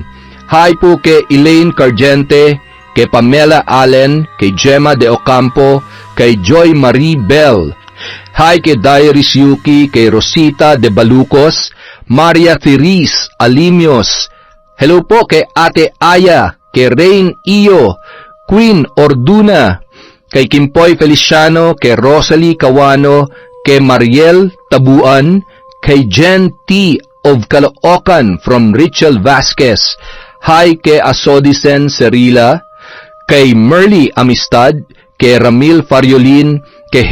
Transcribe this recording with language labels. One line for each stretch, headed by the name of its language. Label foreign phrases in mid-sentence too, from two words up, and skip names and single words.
Filipino: hi po kay Elaine Cargente, kay Pamela Allen, kay Gemma De Ocampo, kay Joy Marie Bell, hi kay Diaries Yuki, kay Rosita De Balucos, Maria Therese Alimios, hello po kay Ate Aya, kay Rain Iyo, Queen Orduna, kay Kimpoy Feliciano, kay Rosalie Cawano, kay Mariel Tabuan, kay Jen T. of Caloocan from Richel Vasquez, hi kay Asodisen Serila, kay Merly Amistad, kay Ramil Fariolin, kay